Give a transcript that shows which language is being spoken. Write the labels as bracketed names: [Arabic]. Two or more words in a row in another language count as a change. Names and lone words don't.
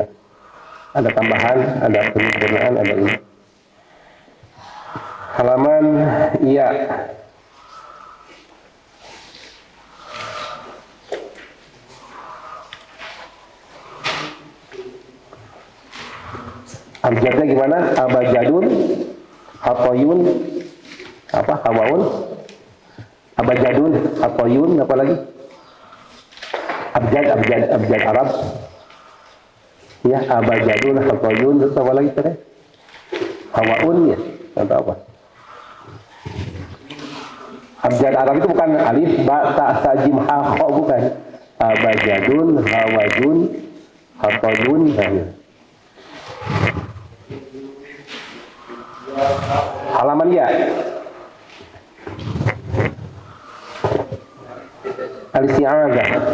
[Indonesian] Ada tambahan, ada penyempurnaan, ada ini. Halaman iya. Abjadnya gimana? [Arabic] Abajadun, hatoyun, apa? Hawaun, abajadun, hatoyun, [Indonesian] apa lagi? Abjad Arab. Ya, [Arabic] abajadun, hatoyun, [Indonesian] terus apa lagi tadi? Hawaun ya, atau apa? Abjad Arab itu bukan [Arabic] alif, ba, ta, sa, jim, ha, [Indonesian] kha, bukan. [Arabic] Abajadun, hawajun, hatoyun, halaman ya. Al-isti'adzah.